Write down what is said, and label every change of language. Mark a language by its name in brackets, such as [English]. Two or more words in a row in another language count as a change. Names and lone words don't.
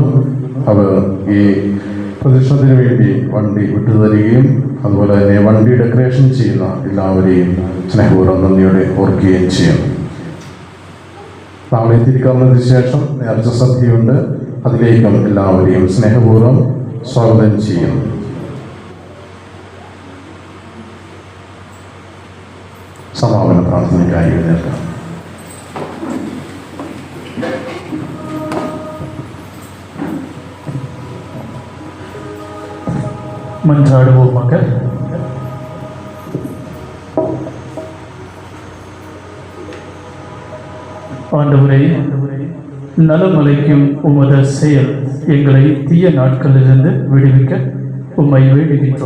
[Malayalam] അവർ ഈ പ്രദക്ഷിണത്തിന് വേണ്ടി വണ്ടി വിട്ടുതരികയും അതുപോലെ തന്നെ വണ്ടി ഡെക്കറേഷൻ ചെയ്യുന്ന എല്ലാവരെയും സ്നേഹപൂർവ്വം നന്ദിയോടെ ഓർക്കുകയും ചെയ്യും. നാളെ തിരുക്കർമ്മത്തിന് ശേഷം നേർച്ച സദ്യയുണ്ട്. അതിലേക്കും എല്ലാവരെയും സ്നേഹപൂർവ്വം സ്വാഗതം ചെയ്യും. സമാപന പ്രാർത്ഥനയ്ക്കായി എഴുന്നേൽക്കാം. [Tamil] மன்றாடுவோமாக. ஆண்டவரே, நலமலைக்கும் உமது செயல் எங்களை தீய நாட்களிலிருந்து விடுவிக்க உம்மை வேண்டுகின்றோம்.